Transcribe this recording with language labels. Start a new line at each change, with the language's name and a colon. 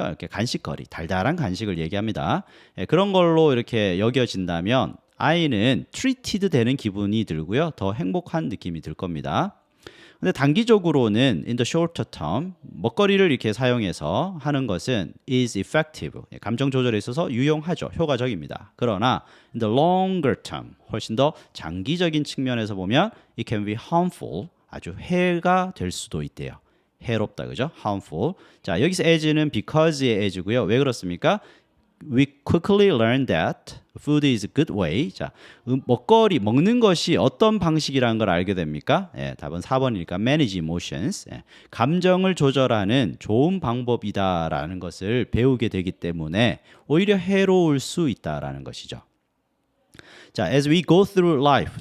Korean: 이렇게 간식거리, 달달한 간식을 얘기합니다. 그런 걸로 이렇게 여겨진다면 아이는 트리티드 되는 기분이 들고요. 더 행복한 느낌이 들 겁니다. 근데 단기적으로는
English: in the shorter term
Korean: 먹거리를 이렇게 사용해서 하는 것은
English: is effective.
Korean: 감정 조절에 있어서 유용하죠. 효과적입니다. 그러나
English: in the longer term
Korean: 훨씬 더 장기적인 측면에서 보면
English: it can be harmful.
Korean: 아주 해가 될 수도 있대요. 해롭다. 그죠? harmful. 자, 여기서 as는 because의 as고요. 왜 그렇습니까?
English: We quickly learn that food is a good way.
Korean: 자, 먹거리, 먹는 것이 어떤 방식이라는 걸 알게 됩니까? 답은 4번이니까
English: manage emotions.
Korean: 감정을 조절하는 좋은 방법이다라는 것을 배우게 되기 때문에 오히려 해로울 수 있다라는 것이죠. 자,
English: as we go through life.